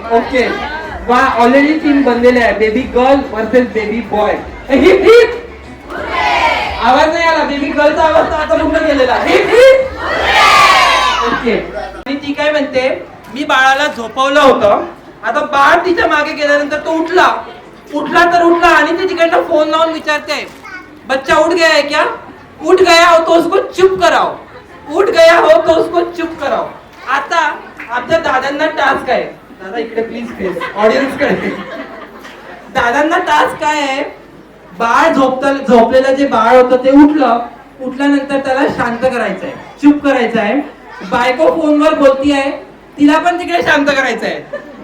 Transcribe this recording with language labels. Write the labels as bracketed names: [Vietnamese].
[Marathi] Okay, वा already team बनलेले आहे. Baby girl versus baby boy. Heap heap. आवाज नाही आला. बेबी गर्लचा आवाज तर आता पूर्ण गेलेला. Heap heap. ओके, आणि ती काय म्हणते, मी बाळाला झोपवलं होतं. आता बाळ तिच्या मागे गेल्यानंतर तो उठला तर उठला आणि ती तिकडनं फोन लावून विचारते, [Hindi] बच्चा उठ गया है क्या? उठ गया हो तो उसको चुप कराओ. उठ गया हो तो उसको चुप कराओ. [Marathi] आता आमच्या दादांना टास्क आहे. दादा इकडे प्लीज फेस ऑडियन्स कडे. दादांना टास्क काय आहे, बाळ झोपलेलं जे बाळ होतं ते उठल्यानंतर त्याला शांत करायचं आहे, चुप करायचं आहे. बायको फोनवर बोलती आहे, तिला पण तिकडे शांत करायचं आहे.